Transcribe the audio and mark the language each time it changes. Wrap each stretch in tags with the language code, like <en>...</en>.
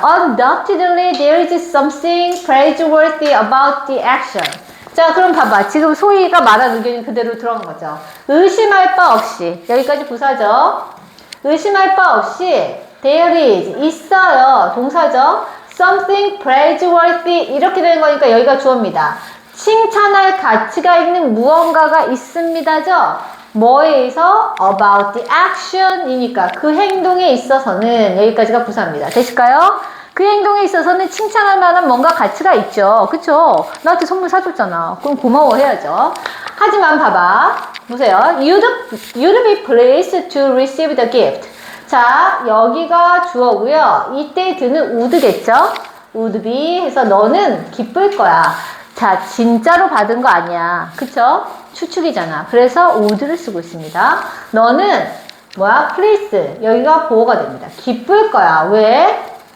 <en>Undoubtedly, there is something praiseworthy about the action.</en> <ko>자, 그럼 봐봐. 지금 소희가 말한 의견이 그대로 들어간 거죠. 의심할 바 없이. 여기까지 부사죠. 의심할 바 없이</ko> <en>there is,</en> <ko>있어요. 동사죠.</ko> <en>something praiseworthy</en> <ko>이렇게 되는 거니까 여기가 주어입니다. 칭찬할 가치가 있는 무언가가 있습니다죠. 뭐에 의해서?</ko> <en>about the action</en> <ko>이니까 그 행동에 있어서는 여기까지가 부사입니다. 되실까요? 그 행동에 있어서는 칭찬할 만한 뭔가 가치가 있죠. 그쵸? 나한테 선물 사줬잖아. 그럼 고마워해야죠. 하지만 봐봐. 보세요.</ko> <en>You'd be pleased to receive the gift.</en> <ko>자, 여기가 주어고요. 이때 드는 would겠죠?</ko> <en>would be</en> <ko>해서 너는 기쁠 거야. 자, 진짜로 받은 거 아니야. 그쵸? 추측이잖아. 그래서 would를 쓰고 있습니다. 너는 please. 여기가 보호가 됩니다. 기쁠 거야. 왜?</ko>